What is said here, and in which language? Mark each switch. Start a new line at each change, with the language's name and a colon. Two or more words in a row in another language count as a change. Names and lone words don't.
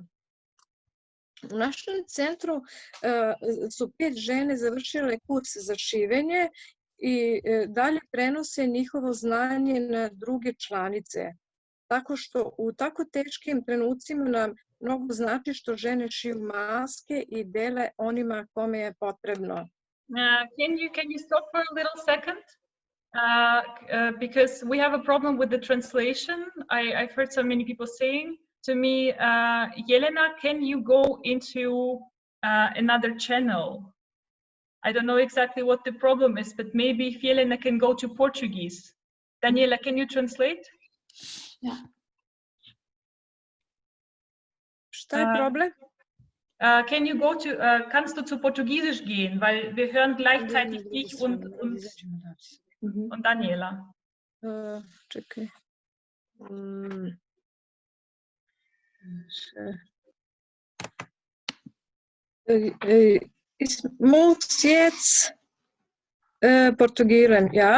Serbian: U našem centru su 5 žene završile kurs za šivenje i dalje prenose njihovo znanje na druge članice. Tako što u tako teškim trenucima nam mnogo znači što žene šiju maske i dele onima kome je potrebno.
English: Can you stop for a little second? Because we have a problem with the translation. I've heard so many people saying to me, Jelena, can you go into another channel? I don't know exactly what the problem is, but maybe if Jelena can go to Portuguese. Daniela, can you translate?
German: Ja.
Serbian: Šta je problem?
English: Can you go to,
German: kannst du zu Portugiesisch gehen, weil wir hören gleichzeitig dich und Daniela.
Serbian: Čekaj.
German: Ich muss jetzt Portugieren, ja?